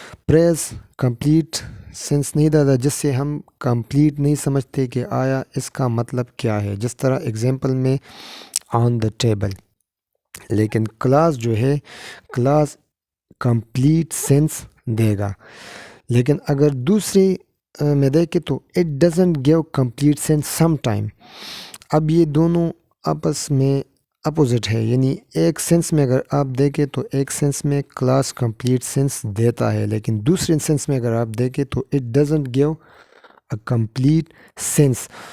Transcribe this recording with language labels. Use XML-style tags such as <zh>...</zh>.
<ur>پریز complete sense نہیں دیتا، جس سے ہم کمپلیٹ نہیں سمجھتے کہ آیا اس کا مطلب کیا ہے، جس طرح اگزامپل میں آن دا ٹیبل. لیکن کلاس جو ہے، کلاس کمپلیٹ سینس دے گا. لیکن اگر دوسری میں دیکھیں تو</ur> <en>It doesn't give complete sense some time.</en> <ur>اب یہ دونوں آپس میں اپوزٹ ہے، یعنی ایک سینس میں اگر آپ دیکھیں تو ایک سینس میں کلاس کمپلیٹ سینس دیتا ہے، لیکن دوسرے سینس میں اگر آپ دیکھیں تو</ur> <en>It doesn't give a complete sense.</en>